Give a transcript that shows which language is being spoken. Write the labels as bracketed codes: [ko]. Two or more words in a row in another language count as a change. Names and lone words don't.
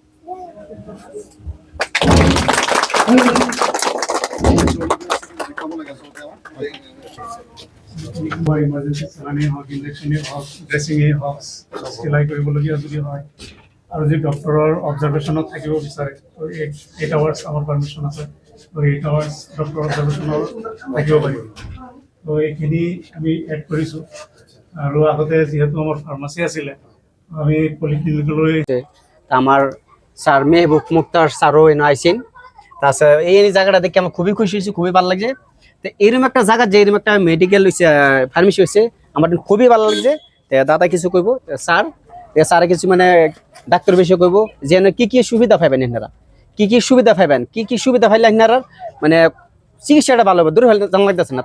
[as] ইমাৰ্জেঞ্চি চেলানি হওক ইনজেকশ্যনেই হওক ড্ৰেছিঙেই হওক চিলাই কৰিবলগীয়া যদি হয় আৰু যদি ডক্টৰৰ অবজাৰ্ভেশ্যনত থাকিব বিচাৰে তো 8 আৱাৰ্ছ আমাৰ পাৰ্মিশ্যন আছে। তো 8 আৱাৰ্ছ [en] doctor observation [as] থাকিব পাৰিব। তো এইখিনি আমি এড কৰিছোঁ। আৰু আগতে যিহেতু আমাৰ ফাৰ্মাচী আছিলে আমি পলিক্লিনিকলৈ [bn] আমার স্যার মেহবুব মুক্তার স্যারও এনে আইসেন। তাছাড়া এই জায়গাটা দেখে আমার খুবই খুশি হয়েছি, খুবই ভালো লাগছে। তো এরকম একটা জায়গা যে এরকম একটা মেডিকেল হয়েছে ফার্মেসি হয়েছে আমার খুবই ভালো লাগছে। তো দাদা কিছু কইব স্যার, স্যারে কিছু মানে ডাক্তার বিষয়ে কইব যে কি কি সুবিধা পাইবেন এনারা, কি কি সুবিধা পাইবেন, কি কি সুবিধা পাইলে এনারা মানে চিকিৎসাটা ভালো হবে, দূর হলে জানা লাগতেছে না।